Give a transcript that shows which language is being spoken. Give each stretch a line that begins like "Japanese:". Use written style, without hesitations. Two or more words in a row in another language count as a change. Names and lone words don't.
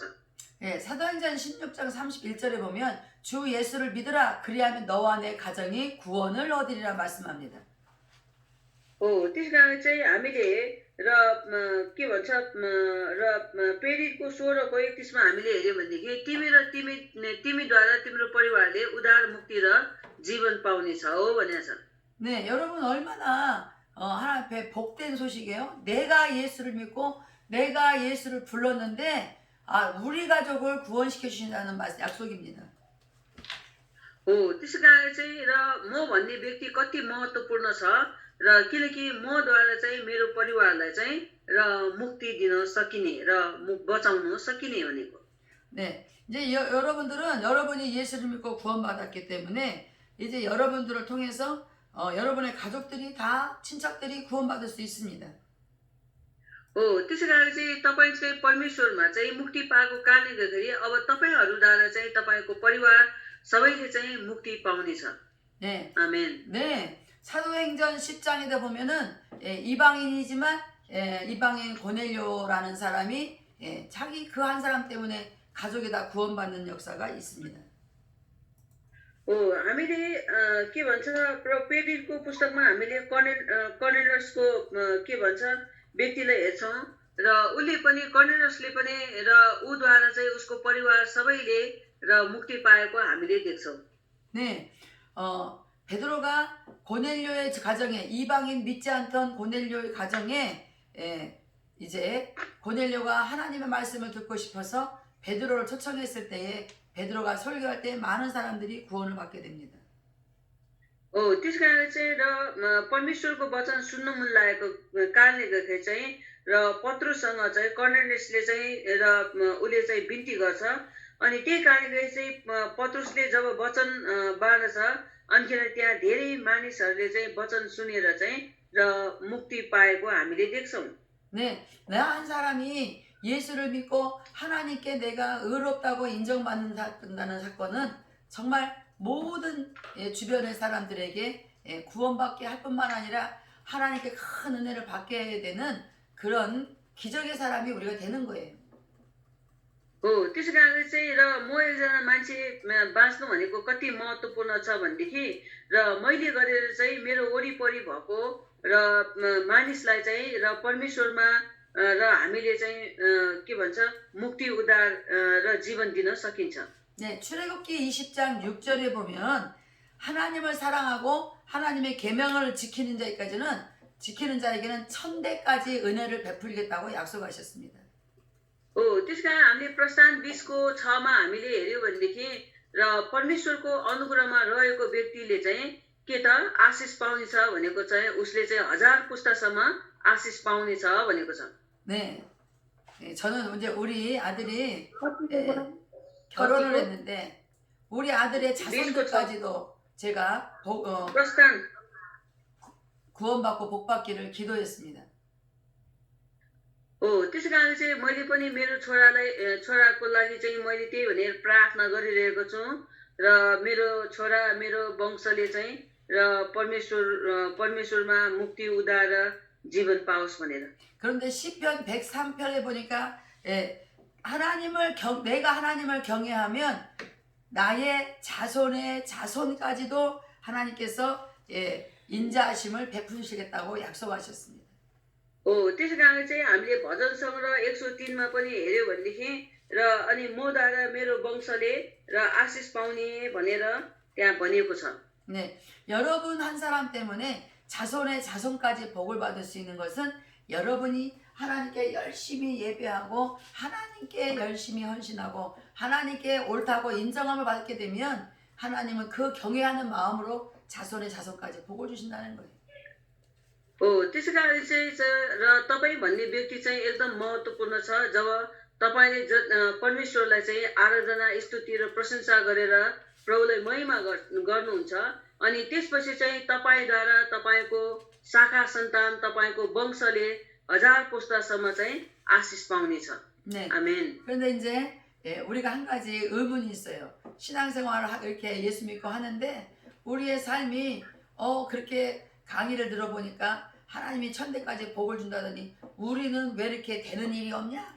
Korean: 예, 사도행전 16장 31절에 보면 주 예수를 믿으라 그리하면 너와 내 가정이 구원을 얻으리라 말씀합니다.
Nepali: हो त्यस कारण चाहिँ हामीले र के भन्छ र प्रेरितको 16को 31मा हामीले हेर्यो भनेदेखि तिमीद्वारा तिम्रो परिवारले उद्धार मुक्ति र जीवन पाउनेछ हो भनेको छ
Korean: 네, 여러분 얼마나 하나님 앞에 복된 소식이에요. 내가 예수를 믿고 내가 예수를 불렀는데 우리 가족을 구원시켜 주신다는 약속입니다.
Nepali: हो त्यसै कारण चाहिँ र म भन्ने व्यक्ति कति महत्त्वपूर्ण छ र किनकि मद्वारा चाहिँ मेरो परिवारलाई चाहिँ र मुक्ति दिन सकिने र बचाउन सकिने भनेको
Korean: 네, 이제 여러분들은 여러분이 예수를 믿고 구원받았기 때문에 이제 여러분들을 통해서 여러분의 가족들이 다 친척들이 구원받을 수 있습니다.
Nepali: हो त्यसै कारण चाहिँ तपाईँ चाहिँ परमेश्वरमा चाहिँ मुक्ति पाएको कारणले गर्दाखेरि अब तपाईँहरूद्वारा चाहिँ तपाईँको परिवार सबैले चाहिँ मुक्ति पाउनेछ
Korean: 네,
Nepali: आमेन
Korean: 네, 사도행전 10장에다 보면은 이방인이지만 이방인 고넬료라는 사람이 자기 그 한 사람 때문에 가족이 다 구원받는 역사가 있습니다.
Nepali: हो हामीले के भन्छ प्रोपेडिडको पुस्तकमा हामीले कर्नेलियसको के भन्छ व्यक्तिलाई हेर्छौँ र उसले पनि कर्नेलियसले पनि र उद्वारा चाहिँ उसको परिवार सबैले र मुक्ति पाएको हामीले देख्छौँ
Korean: 네, 베드로가 고넬료의 가정에 이방인 믿지 않던 고넬료의 가정에 이제 고넬료가 하나님의 말씀을 듣고 싶어서 베드로를 초청했을 때에 베드로가 설교할 때 많은 사람들이 구원을 받게 됩니다.
Nepali: हो त्यस कारण चाहिँ र परमेश्वरको वचन सुन्नु मन लागेको कारणले गर्दाखेरि चाहिँ र पत्रुससँग चाहिँ कर्नेलियसले चाहिँ र उसले चाहिँ बिन्ती गर्छ अनि त्यही कारणले चाहिँ पत्रुसले जब वचन बाँड्छ अन्खेर त्यहाँ धेरै मानिसहरूले चाहिँ वचन सुनेर चाहिँ र मुक्ति पाएको हामीले देख्छौँ
Korean: 네, 나 한 사람이 예수를 믿고 하나님께 내가 의롭다고 인정받는다는 사건은 정말 모든 주변의 사람들에게 구원받게 할 뿐만 아니라 하나님께 큰 은혜를 받게 되는 그런 기적의 사람이 우리가 되는 거예요.
Nepali: हो त्यसै कारणले चाहिँ र म एकजना मान्छे बाँच्नु भनेको कति महत्त्वपूर्ण छ भनेदेखि र मैले गरेर चाहिँ मेरो वरिपरि भएको र मानिसलाई चाहिँ र परमेश्वरमा र हामीले चाहिँ के भन्छ मुक्ति उद्धार र जीवन दिन सकिन्छ
Korean: 네, 출애굽기 20장 6절에 보면 하나님을 사랑하고 하나님의 계명을 지키는 자에게는 천대까지 은혜를 베풀겠다고 약속하셨습니다.
Nepali: हो त्यस कारण हामीले प्रस्थान 20को 6मा हामीले हेर्यौँ भनेदेखि र परमेश्वरको अनुग्रहमा रहेको व्यक्तिले चाहिँ के त आशिष पाउनेछ भनेको चाहिँ उसले चाहिँ 1000 पुस्तासम्म आशिष पाउनेछ भनेको छ
Korean: 네, 저는 이제 우리 아들이 결혼을 했는데 우리 아들의 자손들까지도 제가
Nepali: प्रस्थान
Korean: 구원받고 복받기를 기도했습니다.
Nepali: हो त्यसै कारण चाहिँ मैले पनि मेरो छोराको लागि चाहिँ मैले त्यही भनेर प्रार्थना गरिरहेको छु र मेरो छोरा मेरो वंशले चाहिँ र परमेश्वरमा मुक्ति उद्धार जीवन पाओस् भनेर
Korean: 그런데 시편 103편에 보니까 내가 하나님을 경외하면 나의 자손의 자손까지도 하나님께서 인자하심을 베푸시겠다고 약속하셨습니다.
Nepali: हो त्यसै कारण चाहिँ हामीले भजन सङ्ग्रह 103मा पनि हेर्यो भनेदेखि र अनि मद्वारा मेरो वंशले र आशिष पाउने भनेर त्यहाँ भनिएको छ
Korean: 네, 여러분 한 사람 때문에 자손의 자손까지 복을 받을 수 있는 것은 여러분이 하나님께 열심히 예배하고 하나님께 열심히 헌신하고 하나님께 옳다고 인정함을 받게 되면 하나님은 그 경외하는 마음으로 자손의 자손까지 복을 주신다는 거예요.
Nepali: हो त्यसै कारण चाहिँ र तपाईँ भन्ने व्यक्ति चाहिँ एकदम महत्त्वपूर्ण छ जब तपाईँले परमेश्वरलाई चाहिँ आराधना स्तुति र प्रशंसा गरेर प्रभुलाई महिमा गर्नुहुन्छ अनि त्यसपछि चाहिँ तपाईँद्वारा तपाईँको शाखा सन्तान तपाईँको वंशले 1000 पुस्तासम्म चाहिँ आशिष पाउनेछ
Korean: 네. 아멘 그런데 이제 우리가 한 가지 의문이 있어요. 신앙생활을 이렇게 예수 믿고 하는데 우리의 삶이 그렇게 강의를 들어보니까 하나님이 천대까지 복을 준다더니 우리는 왜 이렇게 되는 일이 없냐?